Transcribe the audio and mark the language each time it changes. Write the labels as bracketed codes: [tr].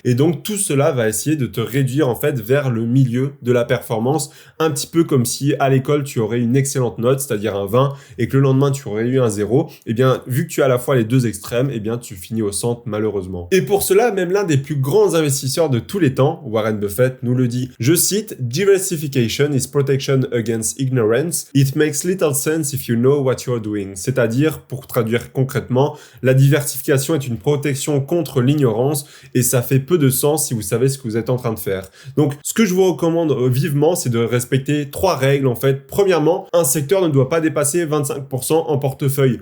[fr] Et donc tout cela va essayer de te réduire en fait vers le milieu de la performance, un petit peu comme si à l'école tu aurais une excellente note, c'est-à-dire un 20, et que le lendemain tu aurais eu un 0. Eh bien, vu que tu as à la fois les deux extrêmes, eh bien tu finis au centre malheureusement. Et pour cela, même l'un des plus grands investisseurs de tous les temps, Warren Buffett, nous le dit. [en] Je cite, "Diversification is protection against ignorance. It makes little sense if you know what you're doing." [fr] C'est-à-dire, pour traduire concrètement, la diversification est une protection contre l'ignorance et ça fait peu de sens si vous savez ce que vous êtes en train de faire. Donc, ce que je vous recommande vivement, c'est de respecter 3 règles en fait. Premièrement, un secteur ne doit pas dépasser 25% en portefeuille.